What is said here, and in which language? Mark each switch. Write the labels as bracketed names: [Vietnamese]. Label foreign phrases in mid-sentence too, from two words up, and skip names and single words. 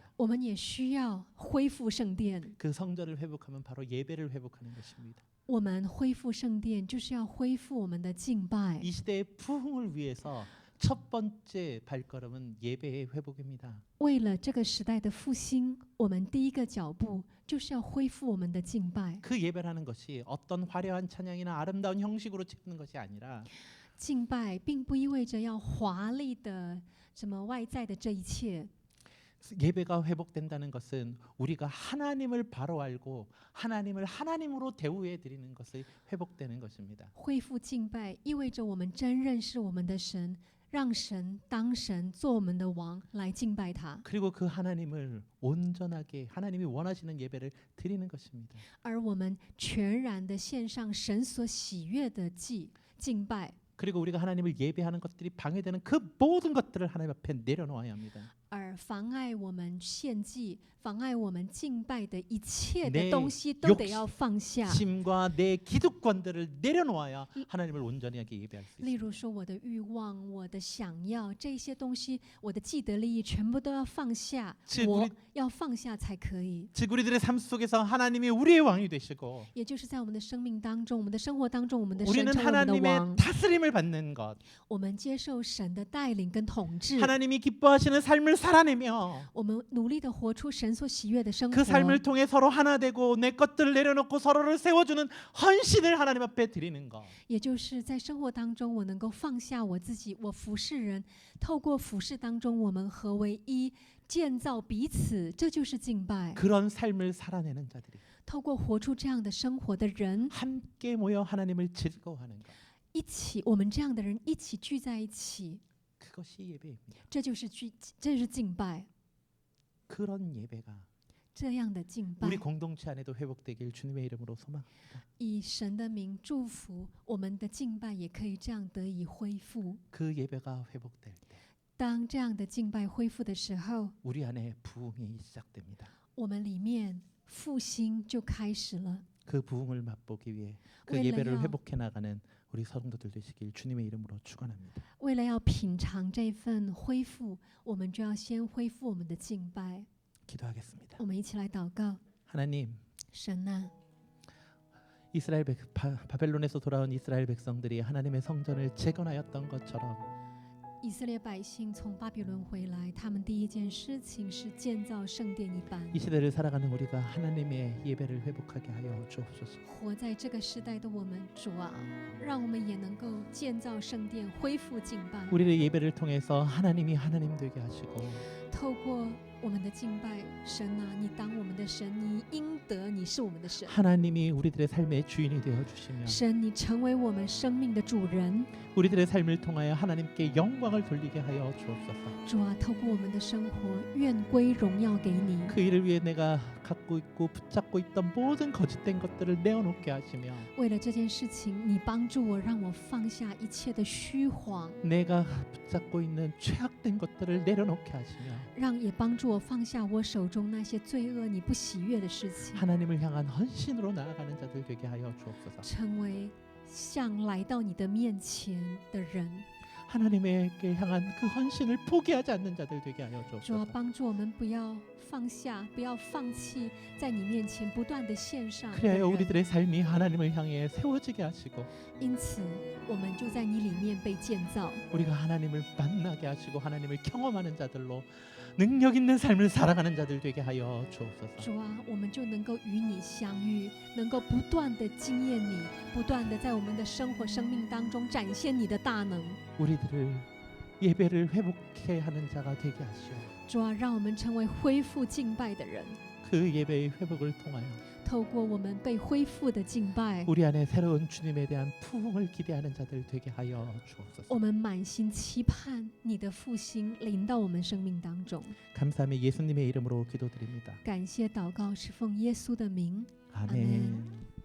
[Chinese] 我们也需要恢复圣殿。 [Korean] 그 성전을 회복하면 바로 예배를 회복하는 것입니다. [Chinese] 我们恢复圣殿，就是要恢复我们的敬拜。 [Korean] 이 시대의 부흥을 위해서 첫 번째 발걸음은 예배의 회복입니다. [Chinese] 为了这个时代的复兴，我们第一个脚步就是要恢复我们的敬拜。 [Korean] 그 예배라는 것이 어떤 화려한 찬양이나 아름다운 형식으로 채우는 것이 아니라 [Chinese] 敬拜并不意味着要华丽的什么外在的这一切。 [Korean] 예배가 회복된다는 것은 우리가 하나님을 바로 알고 하나님을 하나님으로 대우해 드리는 것이 회복되는 것입니다. [Chinese] 恢复敬拜意味着我们真认识我们的神，让神当神，做我们的王，来敬拜他。 [Korean] 그리고 그 하나님을 온전하게 하나님이 원하시는 예배를 드리는 것입니다. [Chinese] 而我们全然的献上神所喜悦的敬拜。 [Korean] 그리고 우리가 하나님을 예배하는 것들이 방해되는 그 모든 것들을 하나님 앞에 내려놓아야 합니다. [Chinese] 而妨碍我们献祭、妨碍我们敬拜的一切的 [Korean] 내 [Chinese] 东西，都得要放下。 [Korean] 심과 내 기득권들을 내려놓아야 하나님을 온전히 예배할 수 [Chinese] 例 [Korean] 있습니다. [Chinese] 如说，我的欲望、我的想要，这些东西，我的既得利益，全部都要放下。 [Korean] 즉 [Chinese] 我 [Korean] 우리 [Chinese] 要放下才可以。 [Korean] 즉 우리들의 삶 속에서 하나님이 우리의 왕이 되시고 [Chinese] 也就是在我们的生命当中、我们的生活当中，我们的神 [Korean] 우리는 [Chinese] 成为我们的 [Korean] 하나님의 [Chinese] 王， [Korean] 다스림을 받는 것, [Chinese] 我们接受神的带领跟统治， [Korean] 하나님이 기뻐하시는 삶을 살아내며 [Chinese] 我们努力的活出神所喜悦的生 [Korean] 그 [Chinese] 活。 [Korean] 삶을 통해 서로 하나 되고 내 것들을 내려놓고 서로를 세워주는 헌신을 하나님 앞에 드리는 것. [Chinese] 也就是在生活当中，我能够放下我自己，我服侍人，透过服侍当中，我们合为一， 建造彼此，这就是敬拜。 [Korean] 그런 삶을 살아내는 자들이 [Chinese] 透过活出这样的生活的人， [Korean] 함께 모여 하나님을 즐거워하는 것. [Chinese] 一起，我们这样的人一起聚在一起， [Korean] 그것이 예배입니다. [Chinese] 这就是敬拜。 [Korean] 그런 예배가 [Chinese] 这样的敬拜， [Korean] 우리 공동체 안에도 회복되길 주님의 이름으로 소망합니다. [Chinese] 以神的名祝福我们的敬拜，也可以这样得以恢复。 [Korean] 그 예배가 회복될 때 [Chinese] 当这样的敬拜恢复的时候， [Korean] 우리 안에 부흥이 시작됩니다. [Chinese] 我们里面复兴就开始了。 [Korean] 그 부흥을 맛보기 위해 그 왜냐요? 예배를 회복해 나가는 우리 성도들 되시길 주님의 이름으로 축원합니다. [Chinese] 为了要品尝这份恢复，我们就要先恢复我们的敬拜。 [Korean] 기도하겠습니다. [Chinese] 我们一起来祷告。 [Korean] 하나님, [Chinese] 神啊， [Korean] 바벨론에서 돌아온 이스라엘 백성들이 하나님의 성전을 재건하였던 것처럼 [Chinese] 以色列百姓从巴比伦回来，他们第一件事情是建造圣殿一般。 [Korean] 이 시대를 살아가는 우리가 하나님의 예배를 회복하게 하여 주옵소서. [Chinese] 活在这个时代的我们，主啊，让我们也能够建造圣殿，恢复敬拜。 [Korean] 우리의 예배를 통해서 하나님이 하나님 되게 하시고 [Chinese] 透过我们的敬拜，神啊，你当我们的神，你应得你是我们的神。 [Korean] 하나님이 우리들의 삶의 주인이 되어 주시며 [Chinese] 神，你成为我们生命的主人。 [Korean] 우리들의 삶을 통하여 하나님께 영광을 돌리게 하여 주옵소서. [Chinese] 主啊，透过我们的生活，愿归荣耀给你。 [Korean] 그 일을 위해 내가 갖고 있고 붙잡고 있던 모든 거짓된 것들을 내어놓게 하시며 [Chinese] 为了这件事情，你帮助我，让我放下一切的虚谎， [Korean] 내가 붙잡고 있는 죄악된 것들을 내려놓게 하시며 [Chinese] 让也帮助我放下我手中那些罪恶、你不喜悦的事情， [Korean] 하나님을 향한 헌신으로 나아가는 자들 되게 하여 주옵소서. [Chinese] 成为像来到你的面前的人。 [Korean] 하나님에게 향한 그 헌신을 포기하지 않는 자들 되게 하여 [Chinese] 主啊， [Korean] 주옵소서. [Chinese] 帮助我们不要放下，不要放弃，在你面前不断的献上的 [Korean] 그래야 [Chinese] 人。 [Korean] 우리들의 삶이 하나님을 향해 세워지게 하시고 [Chinese] 因此，我们就在你里面被建造。 [Korean] 우리가 하나님을 만나게 하시고 하나님을 경험하는 자들로 능력 있는 삶을 살아가는 자들 되게 하여 주옵소서. [Chinese] 主啊，我们就能够与你相遇，能够不断的经验你，不断的在我们的生活、生命当中展现你的大能。 [Korean] 우리들을 예배를 회복해 하는 자가 되게 하시오. [Chinese] 主啊，让我们成为恢复敬拜的人， [Korean] 그 예배의 회복을 통하여 [Chinese] 透过我们被恢复的敬拜， [Korean] 우리 안에 새로운 주님에 대한 부흥을 기대하는 자들 되게 하여 주옵소서. [Chinese] 我们满心期盼你的复兴临到我们生命当中。 [Korean] 감사하며 예수님의 이름으로 기도드립니다. [Chinese] 感谢祷告是奉耶稣的名， [Korean] 아멘.